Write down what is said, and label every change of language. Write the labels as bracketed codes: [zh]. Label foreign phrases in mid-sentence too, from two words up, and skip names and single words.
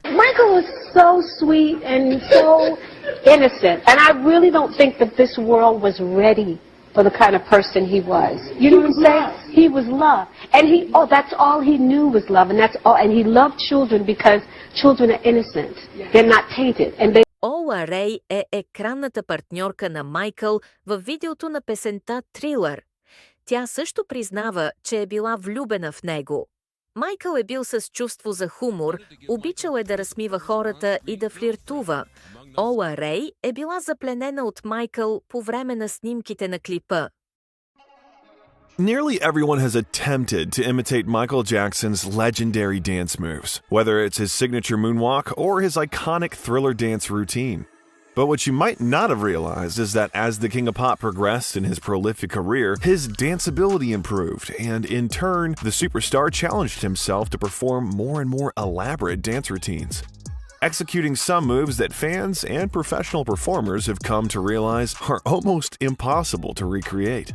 [en] Michael was so sweet and so innocent, and I really don't think that this world was ready for the kind of person he was. You know what I'm saying? He was love, and that's all he knew was love, and that's all. And he loved children because children are innocent. They're not tainted, and they. [bg] Ола Рей е екранната партньорка на Майкъл във видеото на песента Трилър. Тя също признава, че е била влюбена в него. Майкъл е бил с чувство за хумор, обичал е да разсмива хората и да флиртува. Ола Рей е била запленена от Майкъл по време на снимките на клипа. [en] Nearly everyone has attempted to imitate Michael Jackson's legendary dance moves, whether it's his signature moonwalk or his iconic Thriller dance routine. But what you might not have realized is that as the King of Pop progressed in his prolific career, his danceability improved, and in turn, the superstar challenged himself to perform more and more elaborate dance routines, executing some moves that fans and professional performers have come to realize are almost impossible to recreate.